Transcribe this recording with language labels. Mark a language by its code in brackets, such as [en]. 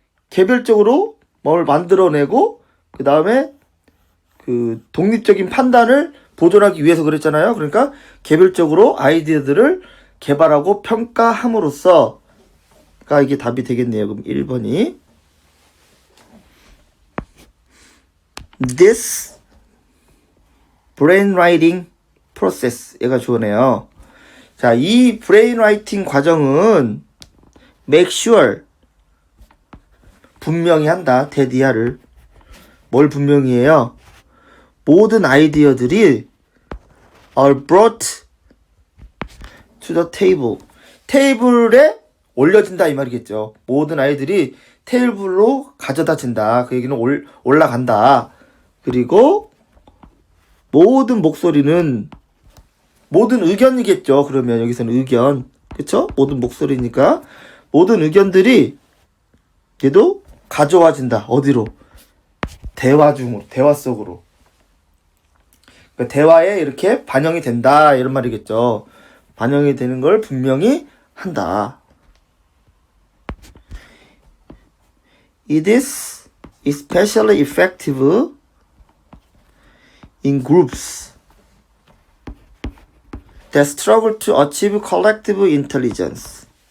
[ko] 개별적으로 뭘 만들어내고 그 다음에 그 독립적인 판단을 보존하기 위해서 그랬잖아요. 그러니까 개별적으로 아이디어들을 개발하고 평가함으로써가 이게 답이 되겠네요. 그럼 1번이 [en] This brainwriting process. [ko] 얘가 좋으네요. 자, 이 brainwriting 과정은 [en] make sure. [ko] 분명히 한다. 대디아를. 뭘 분명히 해요? 모든 아이디어들이 [en] are brought to the table. [ko] 테이블에 올려진다 이 말이겠죠. 모든 아이들이 테이블로 가져다진다. 그 얘기는 올라간다. 그리고 모든 목소리는 모든 의견이겠죠. 그러면 여기서는 의견. 그쵸? 모든 목소리니까 모든 의견들이 얘도 가져와진다. 어디로? 대화 속으로. 그러니까 대화에 이렇게 반영이 된다. 이런 말이겠죠. 반영이 되는 걸 분명히 한다. [en] It is especially effective in groups that struggle to achieve collective intelligence.